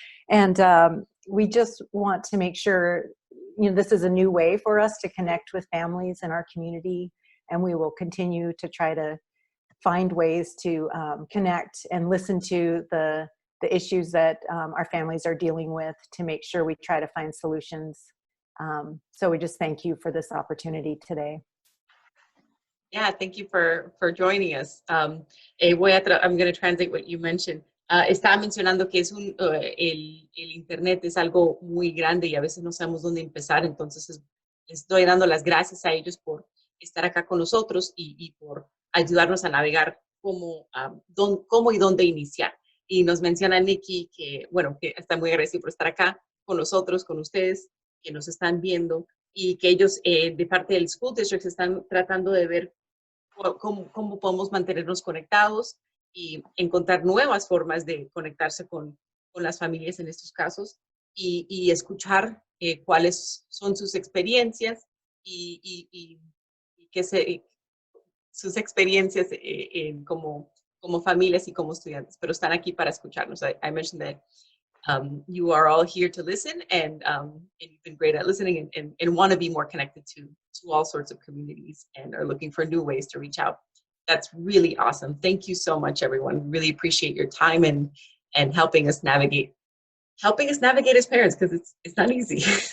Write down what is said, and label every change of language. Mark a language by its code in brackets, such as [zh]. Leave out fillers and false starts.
[en] And we just want to make sure, this is a new way for us to connect with families in our community, and we will continue to try to find ways to connect and listen to the issues that our families are dealing with to make sure we try to find solutions. So we just thank you for this opportunity today. Yeah, thank you for joining us. I'm going to translate what you mentioned. [es] Estaba mencionando que el Internet es algo muy grande y a veces no sabemos dónde empezar, entonces les estoy dando las gracias a ellos por estar acá con nosotros y por ayudarnos a navegar cómo y dónde iniciar. Y nos menciona Nikki que está muy agradecido por estar acá con nosotros, con ustedes, que nos están viendo y que ellos de parte del School District están tratando de ver cómo podemos mantenernos conectados y encontrar nuevas formas de conectarse con las familias en estos casos y escuchar cuáles son sus experiencias y sus experiencias como familias y como estudiantes, pero están aquí para escucharnos. [en] I mentioned that you are all here to listen, and you've been great at listening and want to be more connected to all sorts of communities and are looking for new ways to reach out. That's really awesome. Thank you so much, everyone. Really appreciate your time and helping us navigate as parents, because it's not easy.